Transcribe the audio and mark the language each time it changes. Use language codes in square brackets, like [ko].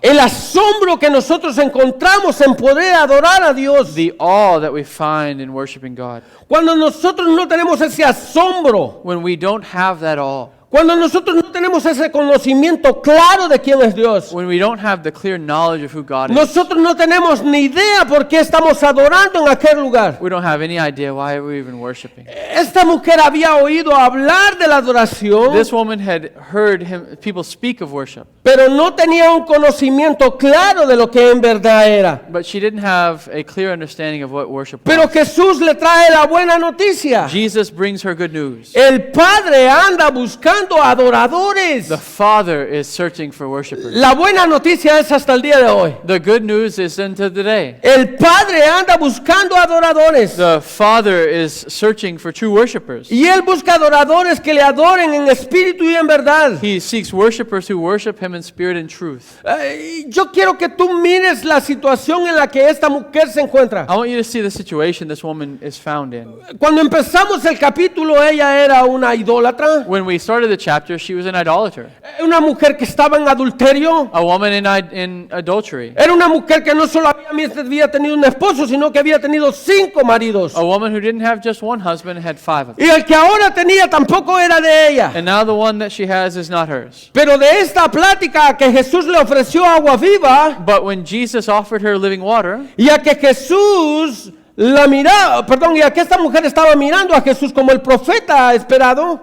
[es] El asombro que nosotros encontramos en poder adorar a Dios. [en] The awe that we find in worshiping God. [es] Cuando nosotros no tenemos ese asombro, [en] When we don't have that awe, [es] cuando nosotros no tenemos ese conocimiento claro de quién es Dios, [en] when we don't have the clear knowledge of who God is, [es] nosotros no tenemos ni idea por qué estamos adorando en aquel lugar. [en] we don't have any idea why we're even worshiping. [es] Esta mujer había oído hablar de la adoración, [en] This woman had heard people speak of worship, [es] pero no tenía un conocimiento claro de lo que en verdad era. [en] but she didn't have a clear understanding of what worship [es] Pero [en] was. [es] Jesús le trae la buena noticia. [en] Jesus brings her good news. [es] El Padre anda buscando adoradores. [en] The Father is searching for worshipers. [es] La buena noticia es hasta el día de hoy. [en] The good news is unto today. [es] El Padre anda buscando adoradores. [en] The Father is searching for true worshipers. [es] Y Él busca adoradores que le adoren en espíritu y en verdad. [en] He seeks worshipers who worship Him in spirit and truth. [es] Yo quiero que tú mires la situación en la que esta mujer se encuentra. [en] I want you to see the situation this woman is found in. [es] Cuando empezamos el capítulo, ella era una idólatra. [en] When we started the chapter, she was an idolater, [es] Una mujer que estaba en adulterio. [en] a woman in adultery, [es] Era una mujer que no solo había tenido un esposo, sino que había tenido 5 maridos. [en] a woman who didn't have just one husband, had 5 of them. [es] Y el que ahora tenía tampoco era de ella. [en] And now the one that she has is not hers. [es] Pero de esta plática que Jesús le ofreció agua viva [en] But when Jesus offered her living water, [es] y a que Jesús la miraba, perdón, y a que esta mujer estaba mirando a Jesús como el profeta esperado,